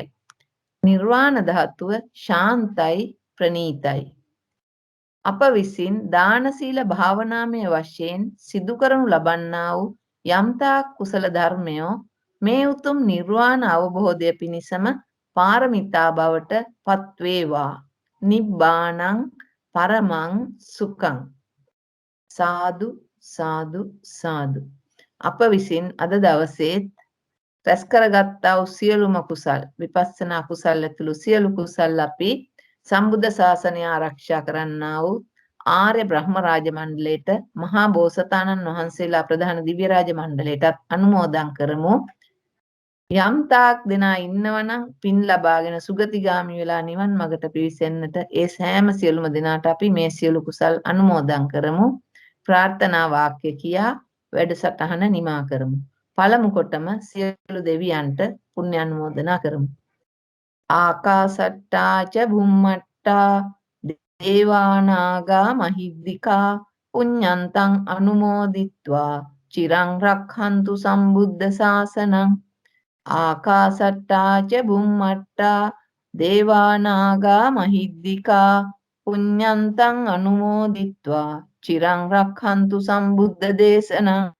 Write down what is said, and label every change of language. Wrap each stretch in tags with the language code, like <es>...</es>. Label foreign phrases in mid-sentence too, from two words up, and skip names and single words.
<si>නිර්වාණ ධාතුව ශාන්තයි ප්‍රනීතයි. අප විසින් දාන සීල භාවනාමය වශයෙන් සිදු කරනු ලබන්නා වූ යම්තාක් කුසල ධර්මයෝ මේ උතුම් නිර්වාණ අවබෝධය පිණිසම පාරමිතා බවට පත්වේවා.</si> <pi>නිබ්බානං පරමං සුඛං.</pi> <si>සාදු සාදු සාදු. අප විසින් අද දවසේත් රැස් කරගත්තා වූ සියලුම කුසල්, විපස්සනා කුසල් ඇතුළු සියලු කුසල් අපි සම්බුද්ධ ශාසනය ආරක්ෂා කරන්නා වූ ආර්ය බ්‍රහ්ම රාජ මණ්ඩලයට, මහා බෝසතාණන් වහන්සේලා ප්‍රධාන දිව්‍ය රාජ මණ්ඩලයටත් අනුමෝදන් කරමු. යම් තාක් දෙනා ඉන්නවනම් පින් ලබාගෙන සුගතිගාමි වෙලා නිවන් මඟට පිවිසෙන්නට ඒ සෑම සියලුම දෙනාට අපි මේ සියලු කුසල් අනුමෝදන් කරමු. ප්‍රාර්ථනා වාක්‍ය කියා වැඩසටහන නිමා කරමු. පළමු කොටම සියලු දෙවියන්ට පුණ්‍ය අනුමෝදනා කරමු.</si> <pi>ආකාසට්ටා ච බුම්මට්ටා දේවානාගා මහිද්దికා පුඤ්ඤන්තං අනුමෝදිත්වා චිරං රක්ඛන්තු සම්බුද්ධ ශාසනං. ආකාසට්ටා ච බුම්මට්ටා දේවානාගා මහිද්దికා පුඤ්ඤන්තං අනුමෝදිත්වා චිරං රක්ඛන්තු සම්බුද්ධ දේශනං.</pi>